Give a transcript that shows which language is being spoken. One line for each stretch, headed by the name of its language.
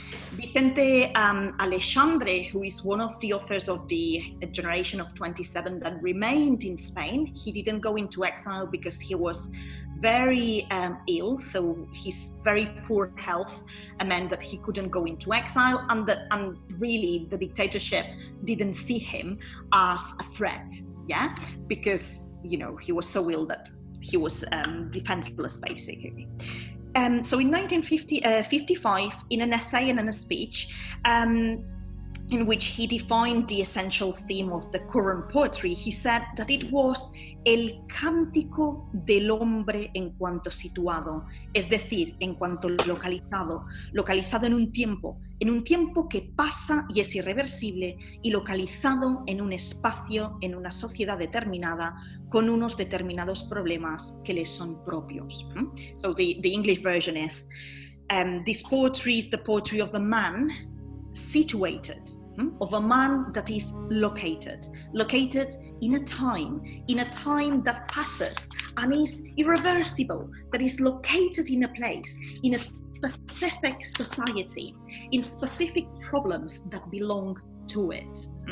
English: Vicente Aleixandre, who is one of the authors of the generation of 27 that remained in Spain, he didn't go into exile because he was very ill, so his very poor health meant that he couldn't go into exile, and really the dictatorship didn't see him as a threat. Yeah, because, you know, he was so ill that he was defenseless, basically. So in 1955, in an essay and in a speech, in which he defined the essential theme of the current poetry, he said that it was
Spanish: el cántico del hombre en cuanto situado, es decir, en cuanto localizado en un tiempo que pasa y es irreversible, y localizado en un espacio, en una sociedad determinada, con unos determinados problemas que les son propios.
English: So the English version is, this poetry is the poetry of a man situated, of a man that is located in a time that passes and is irreversible, that is located in a place, in a specific society, in specific problems that belong to it.